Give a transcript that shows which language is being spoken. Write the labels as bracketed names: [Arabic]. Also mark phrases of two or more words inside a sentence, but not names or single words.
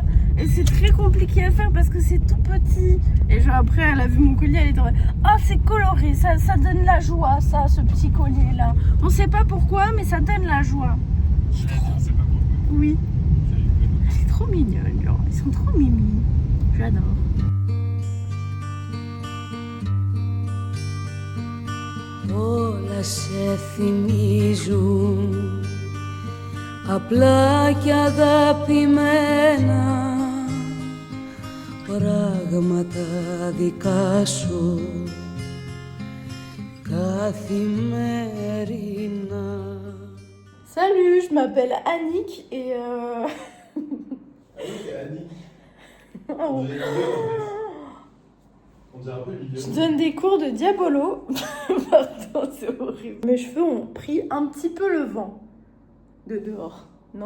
[French] Et c'est très compliqué à faire parce que c'est tout petit. Et genre après, elle a vu mon collier, elle était en mode oh, c'est coloré, ça donne la joie, ça, ce petit collier là. On sait pas pourquoi, mais ça donne la joie. C'est pas pourquoi. Oui. C'est trop mignon, genre. Ils sont trop mimi. J'adore. [Greek] Όλα σε θυμίζουν απλά και αγαπημένα πράγματα δικά σου καθημερινά. [French] Salut, je m'appelle Annick et C'est Annie. oh. On dirait un peu Liliane. Je donne des cours de diabolo. Pardon, c'est horrible. Mes cheveux ont pris un petit peu le vent de dehors, non?